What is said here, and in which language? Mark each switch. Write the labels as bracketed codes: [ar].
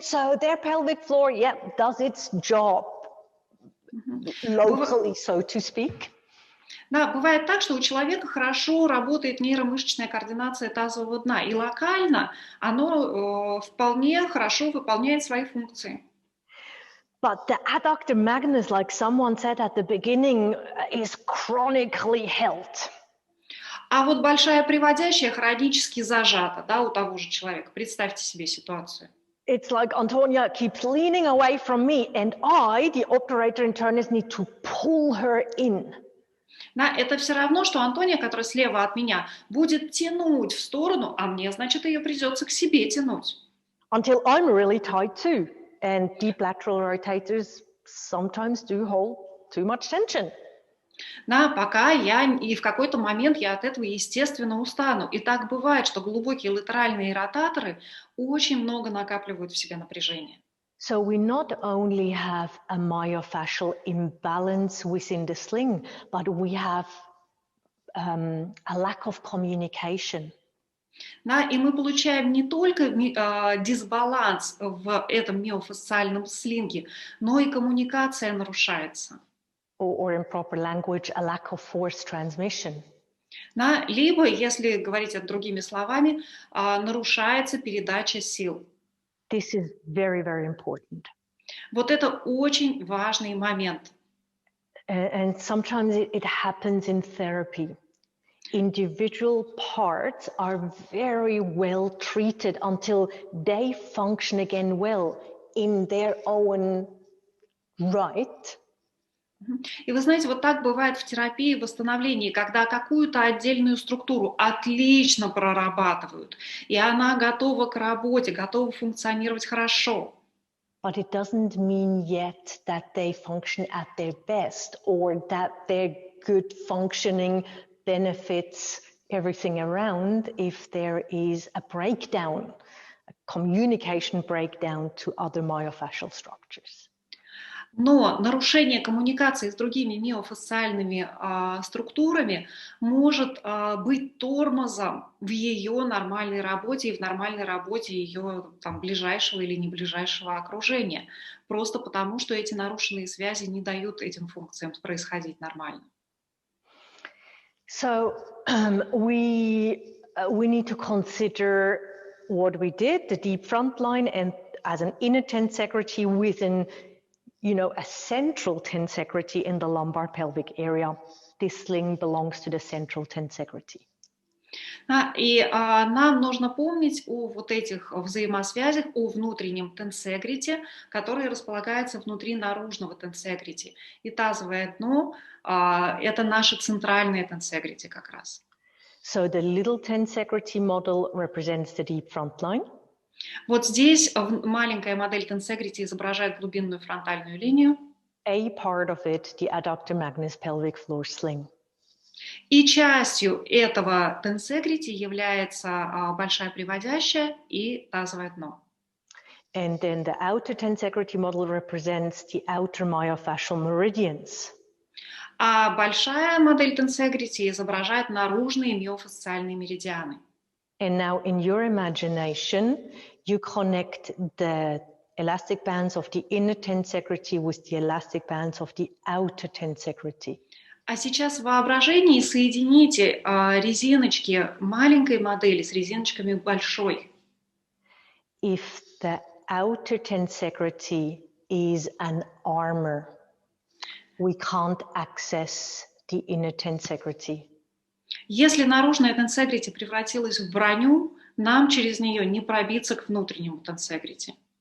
[en] So their pelvic floor, does its job locally, so to speak. [ru] Да, бывает так, что у человека хорошо работает нейромышечная координация тазового дна, и локально оно вполне хорошо выполняет свои функции. [en] But the adductor magnus, like someone said at the beginning, is chronically held. [ru] А вот большая приводящая хронически зажата, да, у того же человека. Представьте себе ситуацию. [en] It's like Antonia keeps leaning away from me, and I, the obturator internus, need to pull her in. [ru] Да, это все равно, что Антония, которая слева от меня, будет тянуть в сторону, а мне, значит, ее придется к себе тянуть. [en] Until I'm really tight too. And deep lateral rotators sometimes do hold too much tension. [ru] Да, пока и в какой-то момент я от этого, естественно, устану. И так бывает, что глубокие латеральные ротаторы очень много накапливают в себе напряжение. [en] So we not only have a myofascial imbalance within the sling, but we have a lack of communication. [ru] Да, и мы получаем не только дисбаланс в этом миофасциальном слинге, но и коммуникация нарушается. [en] or in proper language, a lack of force transmission. [ru] Да, либо, если говорить это другими словами, нарушается передача сил. [en] This is very, very important. [ru] Вот это очень важный момент. [en] And sometimes it happens in therapy. Individual parts are very well treated until they function again well in their own right. [ru] И вы знаете, вот так бывает в терапии восстановления, когда какую-то отдельную структуру отлично прорабатывают, и она готова к работе, готова функционировать хорошо. [en] But it doesn't mean yet that they function at their best or that their good functioning benefits everything around if there is a breakdown, a communication breakdown to other myofascial structures. [ru] Но нарушение коммуникации с другими миофасциальными структурами может быть тормозом в ее нормальной работе и в нормальной работе ее там, ближайшего или не ближайшего окружения. Просто потому, что эти нарушенные связи не дают этим функциям происходить нормально. [en] So we need to consider what we did, the deep front line, and as an inner tensegrity within, a central tensegrity in the lumbar pelvic area. This sling belongs to the central tensegrity. [ru] И нам нужно помнить о вот этих взаимосвязях, о внутреннем тенсегрите, который располагается внутри наружного тенсегрити. И тазовое дно это наше центральное тенсегрити как раз. [en] So the little tensegrity model represents the deep front line. [ru] Вот здесь маленькая модель тенсегрити изображает глубинную фронтальную линию. [en] A part of it, the adductor magnus pelvic floor sling. [ru] И частью этого тенсегрити является большая приводящая и тазовое дно. [en] And then the outer tensegrity model represents the outer myofascial meridians. [ru] А большая модель тенсегрити изображает наружные миофасциальные меридианы. [en] And now in your imagination, you connect the elastic bands of the inner tensegrity with the elastic bands of the outer tensegrity. [ru] А сейчас в воображении соедините резиночки маленькой модели с резиночками большой. [en] If the outer tensegrity is an armor, we can't access the inner tensegrity. [ru] Если наружная тенсегрити превратилась в броню, нам через нее не пробиться к внутреннему тенсегрити.